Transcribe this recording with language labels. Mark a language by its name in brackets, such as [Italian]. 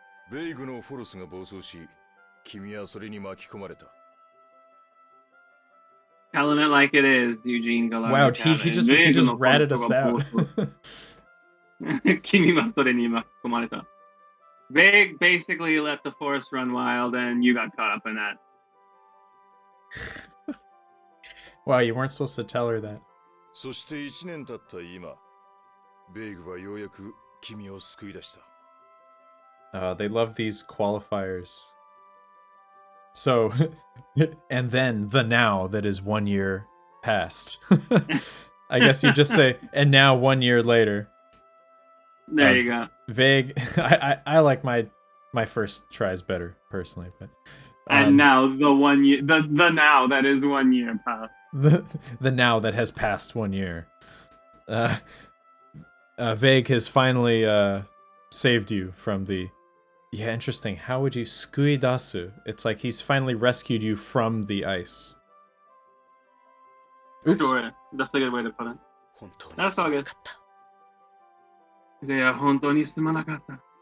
[Japanese] ベイグのフォルスが暴走し、君はそれに巻き込まれた。 [English] Telling it like it is, Eugene Gallard. Wow, he just ratted us out. [Japanese] 君はそれに巻き込まれた。 [English] Big basically let the forest run wild, and you got caught up in that. Wow, you weren't supposed to tell her that. [Japanese] そして1年経った今、ベイグはようやく君を救い出した。 [English] They love these qualifiers. So, and then the now that is 1 year past. I guess you just say, and now 1 year later. There you go. Vague. I like my first tries better personally, but And now the 1 year, the now that is 1 year past. the now that has passed 1 year. Vague has finally saved you from the. Yeah, interesting. How would you skuidasu? It's like he's finally rescued you from the ice. Oops. Sure, that's a good way to put it. [Japanese] 本当に [English] That's [Japanese] す [English] all [Japanese] まな [English] good. [Japanese] かった [English] Yeah, [Japanese] 本当にすまなかった.